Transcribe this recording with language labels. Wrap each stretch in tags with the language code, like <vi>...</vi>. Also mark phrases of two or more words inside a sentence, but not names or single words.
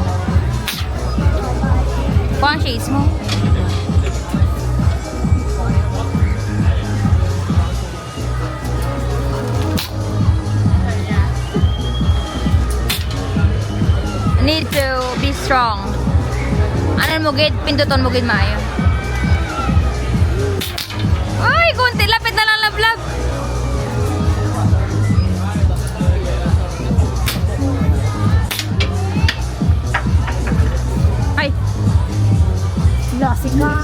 <hil>Kuha ang shades mo.</hil> <en>Need to be strong.</en> <hil>Ano mo gid? Pinduton mo gid maayo. Ay, konti. Lapit na lang lab lab. Ay. Lasik ka.</hil>